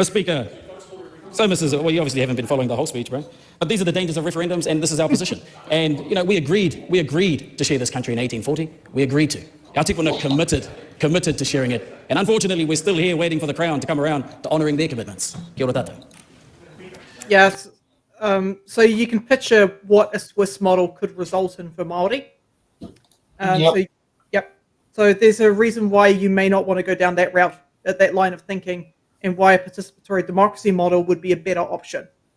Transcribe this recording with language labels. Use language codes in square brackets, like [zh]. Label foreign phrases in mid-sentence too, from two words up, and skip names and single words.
[en] Speaker, well, you obviously haven't been following the whole speech, bro. But these are the dangers of referendums, and this is our position. And, you know, we agreed to share this country in 1840. We agreed to. Our tikuna committed to sharing it. And unfortunately, we're still here waiting for the Crown to come around to honouring their commitments. [mi] Kia ora tātou. [en] Yes. So you can picture what a Swiss model could result in for Māori. So there's a reason why you may not want to go down that route, that line of thinking, and why a participatory democracy model would be a better option.